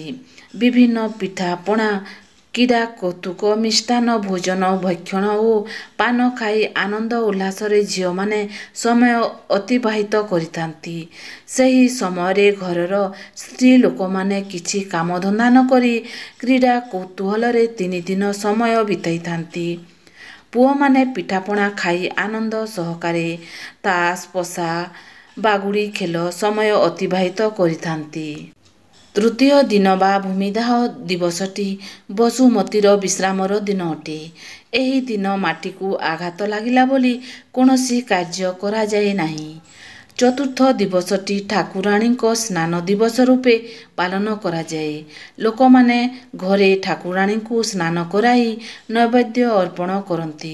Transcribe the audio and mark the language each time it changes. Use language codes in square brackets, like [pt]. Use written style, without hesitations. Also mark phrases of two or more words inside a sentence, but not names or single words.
[or] ବିଭିନ୍ନ ପିଠା ପଣା କ୍ରୀଡ଼ା କୌତୁକ ମିଷ୍ଟାନ ଭୋଜନ ଭକ୍ଷଣ ଔର ପାନ ଖାଇ ଆନନ୍ଦ ଉଲ୍ଲାସରେ ଝୀଲ ମାନେ ସମୟ ଅତିବାହିତ କରିଥାନ୍ତି। ସହି ସମୟ ଘରର ସ୍ତ୍ରୀ ଲୋକ ମାନେ କିଛି କାମ ଧନ୍ଦା ନ କରି କ୍ରୀଡ଼ା କୌତୂହଳରେ 3 ଦିନ ସମୟ ବିତାଇ ଥାନ୍ତି। ପୁଅ ମାନେ ପିଠାପଣା ଖାଇ ଆନନ୍ଦ ସହକାରେ ତାସ ପଶା ବାଗୁଡ଼ି ଖେଳ ସମୟ ଅତିବାହିତ କରିଥାନ୍ତି। ତୃତୀୟ ଦିନ ବା ଭୂମିଦାହ ଦିବସଟି ବସୁମତୀର ବିଶ୍ରାମର ଦିନ ଅଟେ। ଏହି ଦିନ ମାଟି କୋ ଆଘାତ ଲାଗିଲା ବୋଲି କୌଣସି କାର୍ଯ୍ୟ କରା ଯାଏ ନାହିଁ। ଚତୁର୍ଥ ଦିବସଟି ଠାକୁରାଣୀ ସ୍ନାନ ଦିବସ ରୂପେ ପାଳନ କରା ଯାଏ। ଲୋକ ମାନେ ଘରେ ଠାକୁରାଣୀ କୋ ସ୍ନାନ କରାଇ ନୈବେଦ୍ୟ ଅର୍ପଣ କରନ୍ତି।